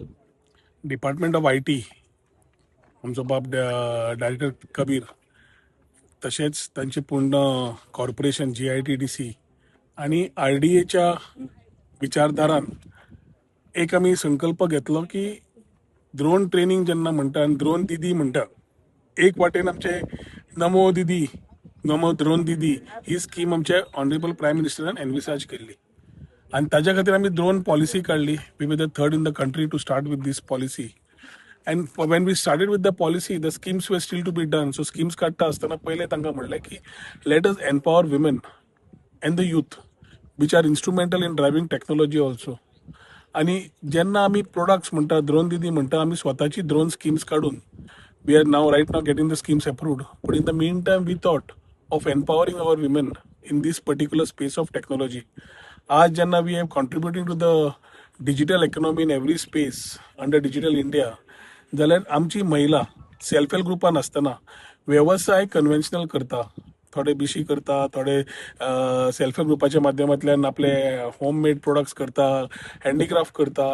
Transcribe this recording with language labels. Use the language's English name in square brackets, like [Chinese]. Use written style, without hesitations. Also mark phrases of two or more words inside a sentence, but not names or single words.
[English] department of IT [Konkani] आमचो बाब डायरेक्टर कबीर तशेंच तांचे पूर्ण कॉर्पोरेशन GITDC आणि RDAच्या विचारधारान एक आमी संकल्प घेतलो की [English] drone training [Konkani] जेन्ना म्हणटा आनी ड्रोन दिदी म्हणटा एक वाटेन आमचे नमो दिदी नमो ड्रोन दिदी ही स्कीम आमचे [English] honourable prime minister [Konkani] एनविसाज केल्ली आणि ताज्या खातीर आमी [English] drone policy [Konkani] काडली. [English] we were the third in the country to start with this policy. And when we started with the policy, the schemes were still to be done. So schemes [Konkani] काढता असताना पहिले तांकां म्हणलें की [English] let us empower women and the youth which are instrumental in driving technology also. [Konkani] आणि जेन्ना आमी प्रोडक्ट्स म्हणटा ड्रोन दिदी म्हणटा आमी स्वताची [English] drone schemes काडून we are now right now getting the schemes approved but in the mean time we thought of empowering our women in this particular space of technology. [Konkani] आज जेन्ना [English] we have contributing to the digital economy in every space under Digital India [Konkani] जाल्यार आमची महिला [English] self help [Konkani] ग्रुपान आसतना व्यवसाय कन्व्हेन्शनल करता, थोडे BC करता, थोडे सेल्फ हेल्प ग्रुपाच्या माध्यमांतल्यान आपले [English] home made products [Konkani] करता, हँडीक्राफ्ट करता.